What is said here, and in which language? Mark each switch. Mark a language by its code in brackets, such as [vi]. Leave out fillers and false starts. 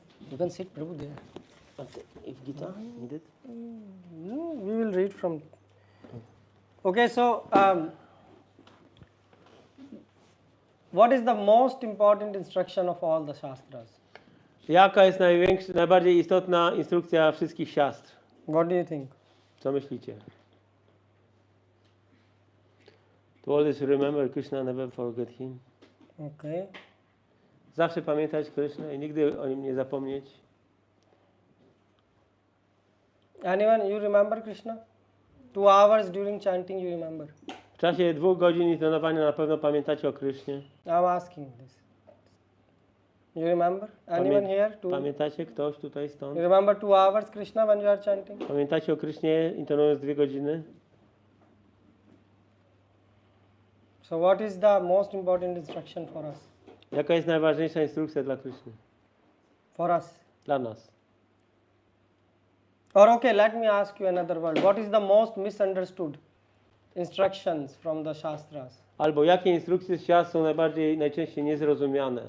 [en] You can sit, Prabhu, there. If Gita needed? No, we will read from... Okay, so... what is the most important instruction of all the Shastras? [pl] Jaka jest najbardziej istotna instrukcja wszystkich siastr? [en] What do you think? [pl] Co myślicie? [en] To always remember Krishna, never forget him. Okay. [pl] Zawsze pamiętać Krishna i nigdy o nim nie zapomnieć. [en] Anyone, you remember Krishna? 2 hours during chanting you remember? [pl] W czasie 2 godzin intonowania na pewno pamiętacie o Krishnie. [en] I'm asking this. You remember? Anyone here? [pl] Pamiętacie ktoś tutaj stąd? [en] You remember 2 hours Krishna when you are chanting? [pl] Pamiętacie o Krishnie intonując 2 godziny? [en] So what is the most important instruction for us? [pl] Jaka jest najważniejsza instrukcja dla Krishny? [en] For us. [pl] Dla nas. [en] Or okay, let me ask you another word. What is the most misunderstood instructions from the Shastras? [pl] Albo jakie instrukcje z siastr są najczęściej niezrozumiane?